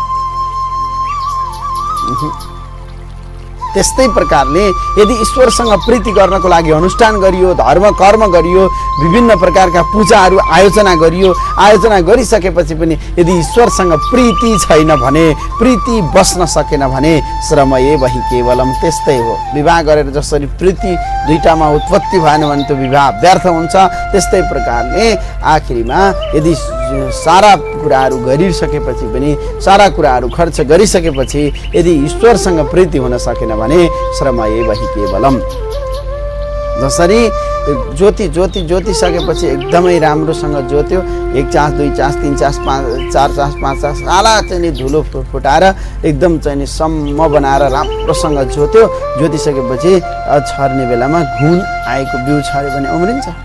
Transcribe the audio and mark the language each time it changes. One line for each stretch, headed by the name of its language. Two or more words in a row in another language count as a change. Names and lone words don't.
Nepali: त्यस्तै प्रकारले यदि ईश्वरसँग प्रीति गर्नको लागि अनुष्ठान गरियो, धर्म कर्म गरियो, विभिन्न प्रकारका पूजाहरू आयोजना गरियो, आयोजना गरिसकेपछि पनि यदि ईश्वरसँग प्रीति छैन भने, प्रीति बस्न सकेन भने
Sanskrit: श्रम एव हि केवलम्।
Nepali: त्यस्तै हो, विवाह गरेर जसरी प्रीति दुईटामा उत्पत्ति भएन भने त्यो विवाह व्यर्थ हुन्छ, त्यस्तै प्रकारले आखिरीमा यदि सारा कुराहरू गरिसकेपछि पनि, सारा कुराहरू खर्च गरिसकेपछि यदि ईश्वरसँग प्रीति हुन सकेन भने
Sanskrit: श्रम एव हि केवलम्।
Nepali: जसरी ज्योति सकेपछि एकदमै राम्रोसँग ज्योत्यो, 1 चास 2 चास 3 चास 4 चास 5 चास साला चाहिँ धुलो फुटाएर एकदम चाहिँ सम्म बनाएर राम्रोसँग ज्योत्यो, ज्योतिसकेपछि छर्ने बेलामा घुन आएको बिउ छर्यो भने उम्रिन्छ।